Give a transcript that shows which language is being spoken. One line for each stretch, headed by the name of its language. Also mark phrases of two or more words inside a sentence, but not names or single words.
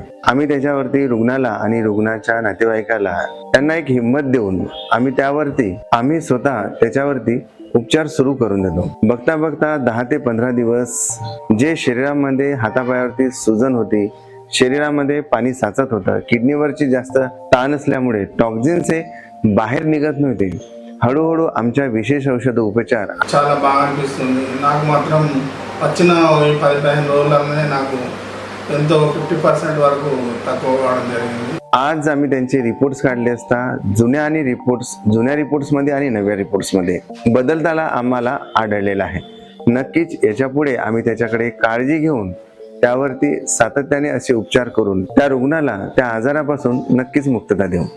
Marathi: आम्ही त्याच्यावरती रुग्णाला आणि रुग्णाच्या नातेवाईकाला त्यांना एक हिंमत देऊन आम्ही स्वतः त्याच्यावरती उपचार सुरू करून देतो. बघता बघता 10 ते 15 दिवस जे शरीरामध्ये हातापायावरती सुजन होती, शरीरामध्ये पाणी साचत होतं, किडनीवरची जास्त ताण असल्यामुळे टॉक्झिन्स हे बाहेर निघत नव्हते, हळूहळू आमच्या विशेष औषध उपचार
Telugu: చాలా బాగా అనిపిస్తుంది. నాకు మాత్రం వచ్చిన ఈ 10-15 రోజులనే నాకు ఎంతో 50% వరకు తక్కువ కావడం జరిగింది.
Marathi: आज आम्ही त्यांचे रिपोर्ट्स काढले असता जुन्या रिपोर्ट्समध्ये आणि नव्या रिपोर्ट्समध्ये बदलताना आम्हाला आढळलेला आहे. नक्कीच याच्या पुढे आम्ही त्याच्याकडे काळजी घेऊन त्यावरती सातत्याने असे उपचार करून त्या रुग्णाला त्या आजारापासून नक्कीच मुक्तता देऊ.